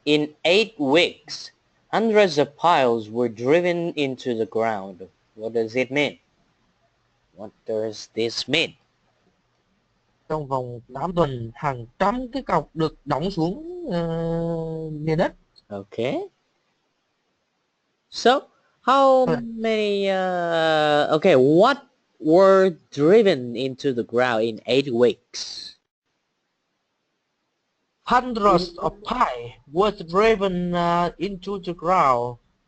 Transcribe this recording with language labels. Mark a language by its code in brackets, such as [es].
[en] In 8 weeks, hundreds of piles were driven into the ground. What does it mean? What does this mean? [vi] Trong vòng 8 tuần, hàng trăm cái cọc được đóng xuống nền đất. [en] Okay. So, how many, okay, what were driven into the ground in 8 weeks? Hundreds of piles were driven into the ground.